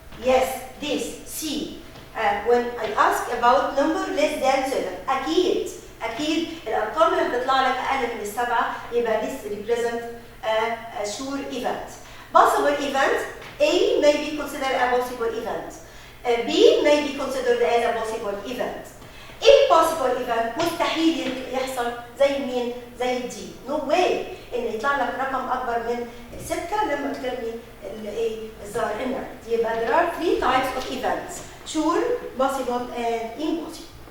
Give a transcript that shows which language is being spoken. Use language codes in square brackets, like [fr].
[en] Yes, this C. When I ask about number less than 7 [ar] أكيد الأرقام اللي هتطلع لك أقل من السبعة يبقى [en] this represent a sure event. Possible event A may be considered a possible event. B may be considered as a possible event. Impossible event [ar] مستحيل يحصل زي مين؟ زي الدي. [en] No way [ar] إن يطلع لك رقم أكبر من 6 لما ترمي الظاهر النرد. يبقى [en] there are 3 types of events: sure, possible, and impossible.